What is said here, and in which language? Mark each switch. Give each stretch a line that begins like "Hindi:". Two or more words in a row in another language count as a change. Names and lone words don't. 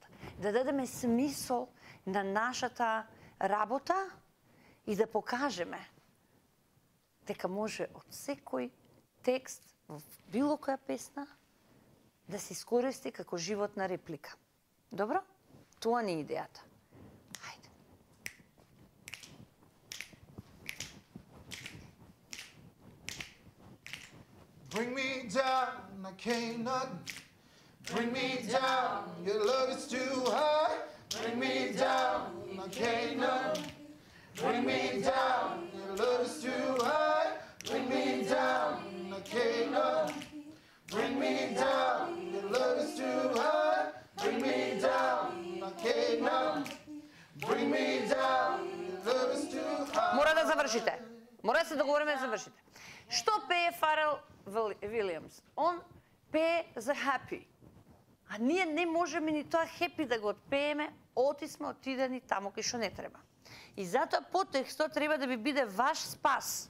Macedonian: Да дадеме смисол на нашата работа и да покажеме дека може од секој текст во било која песна да се искористи како животна реплика. Добро? Тоа не е идејата. Хајде.
English: Bring me down, I cannot. Bring me down, your love is too high. Bring me down, I cannot. Bring me down, your love is too high. Bring me down, I cannot. Bring me down, your love is too high. Bring me down, I cannot. Bring me down, your love is too high.
Macedonian: Мора да завршите. Мора да се договориме да завршите. Што пее Фарел Вилијамс? Он пее за happy. А ние не можеме ни тоа happy да го отпееме, отисме отидени таму кај што не треба. И затоа подтекстот треба да ви биде ваш спас.